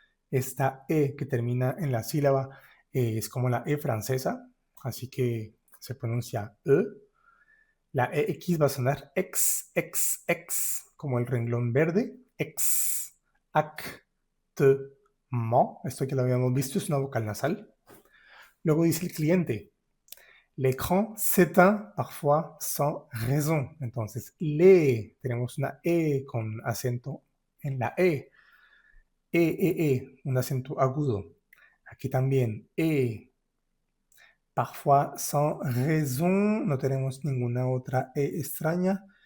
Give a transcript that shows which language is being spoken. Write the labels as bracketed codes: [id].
[es] Esta E que termina en la sílaba es como la E francesa, así que se pronuncia E. La EX va a sonar ex, como el renglón verde. [fr] Exactement. [es] Esto ya lo habíamos visto, es una vocal nasal. Luego dice el cliente, [fr] l'écran s'éteint parfois sans raison. [es] Entonces, tenemos una E con acento en la E. Un acento agudo. Aquí también [fr] parfois sans raison, [es] no tenemos ninguna otra E extraña.